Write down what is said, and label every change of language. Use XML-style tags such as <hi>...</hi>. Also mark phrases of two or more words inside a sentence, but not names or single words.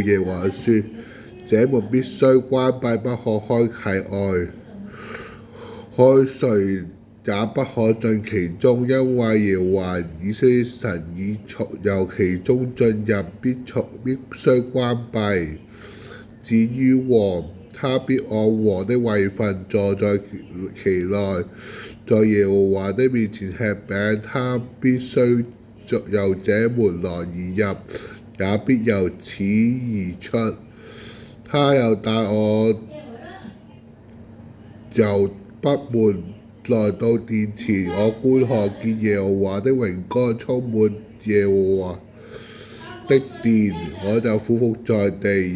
<zh>耶和華說：這門必須關閉，不可開啟外，誰也不可進其中，因為耶和華以色列神已由其中進入，必須關閉。至於王，他必按王的位分坐在其內，在耶和華的面前吃餅，他必須由這門來而入，也必由此而出。他又帶我由北門來到殿前，我觀看見耶和華的榮光充滿耶和華的殿，我就俯伏在地。</zh>